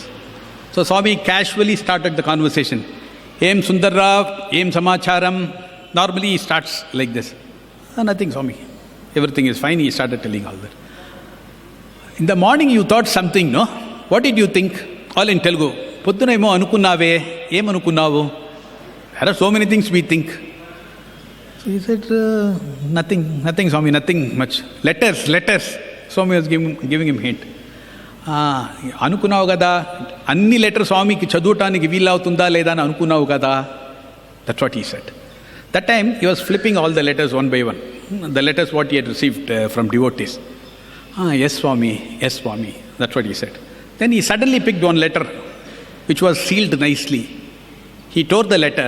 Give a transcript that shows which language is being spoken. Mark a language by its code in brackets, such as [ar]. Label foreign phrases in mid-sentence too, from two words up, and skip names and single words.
[en] So Swami casually started the conversation. [te] ఏం సుందర్ రావు, ఏం సమాచారం. [en] Normally he starts like this. Nothing, Swami. Everything is fine. He started telling all that. In the morning you thought something, no? What did you think? All in Telugu. [te] పొద్దున ఏమో అనుకున్నావే, ఏం అనుకున్నావు? [en] There are so many things we think. So he said, nothing, Swami, nothing much. Letters. Swami was giving him hint. [te] అనుకున్నావు కదా, అన్ని లెటర్ స్వామికి చదవటానికి వీలవుతుందా లేదా అని అనుకున్నావు కదా. [en] That's what he said. That time he was flipping all the letters one by one. The letters what he had received from devotees. Yes, Swami. That's what he said. Then he suddenly picked one letter which was sealed nicely. He tore the letter.